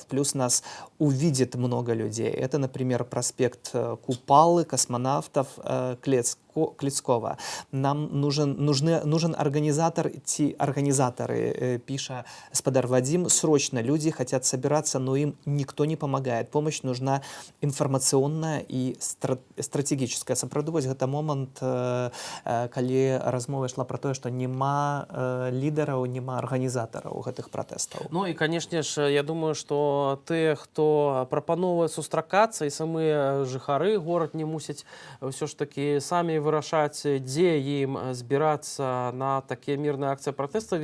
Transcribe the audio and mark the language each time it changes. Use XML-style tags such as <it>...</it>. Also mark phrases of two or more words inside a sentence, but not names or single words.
<ru>Плюс нас увидит много людей. Это, например, проспект Купалы, космонавтов, Клецкого. Нам нужен организатор, организаторы,</ru> <be>пиша спадар</be> <ru>Вадим. Срочно люди хотят собираться, но им никто не помогает. Помощь нужна информационная и стратегическая.</ru> <be>Сапраўды, вось гэта момант, калі размова ішла про тое, што няма лідараў, няма арганізатараў гэтых пратэстаў. Ну і, канешне ж, я думаю, што тыя, хто прапановвае сустракацца, і самыя жыхары горад не мусяць ўсё ж такі самі вырашаць, дзе ім збірацца на такія мірныя акцыі пратэсту.</be>